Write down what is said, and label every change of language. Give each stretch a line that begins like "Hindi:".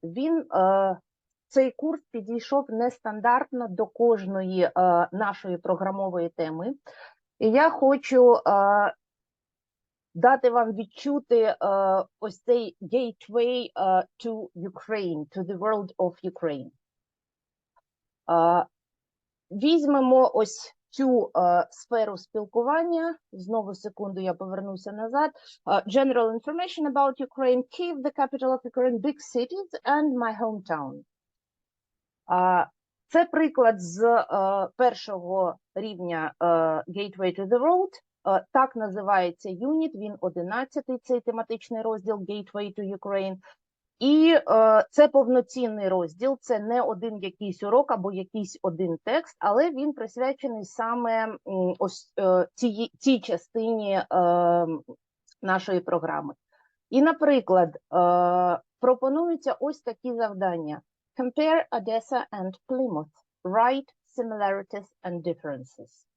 Ukrainian: Він цей курс підійшов нестандартно до кожної нашої програмової теми. І я хочу дати вам відчути ось цей Gateway to Ukraine, to the world of Ukraine. Візьмемо ось цю сферу спілкування. Знову секунду, я повернуся назад.
English: General information about Ukraine, Kyiv, the capital of Ukraine, big cities, and my hometown.
Ukrainian: Це приклад з першого рівня Gateway to the Road. Так називається юніт, він 11-й, цей тематичний розділ Gateway to Ukraine. І це повноцінний розділ, це не один якийсь урок або якийсь один текст, але він присвячений саме ось цій частині нашої програми. І, наприклад, пропонуються ось такі завдання.
English: Compare Odessa and Plymouth. Write similarities and differences.